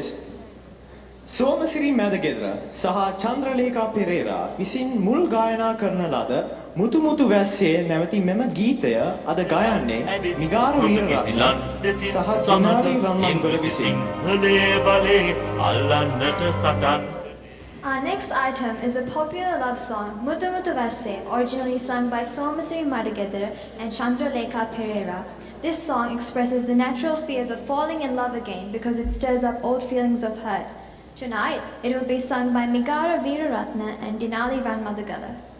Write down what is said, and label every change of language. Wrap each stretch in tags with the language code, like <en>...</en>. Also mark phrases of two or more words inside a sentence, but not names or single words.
<si>Somasiri Madagedra සහ චන්ද්‍රලේඛා පෙරේරා විසින් මුල් ගායනා කරන ලද mutu mutu වැස්සේ නැවති මෙම ගීතය අද ගයන්නේ මිගාර වීරරත්න සහ සනාලි රන්මන්ගල විසින් සිංහලේ බලේ අල්ලන්නට සටන්</si> <en>Our next item is a popular love song, Mutu Mutu Vasse, originally sung by Somasiri Madagedra and Chandralekha Pereira. This song expresses the natural fears of falling in love again because it stirs up old feelings of hurt. Tonight, it will be sung by Migara Veeraratna and Dinali Ranmadagala.</en>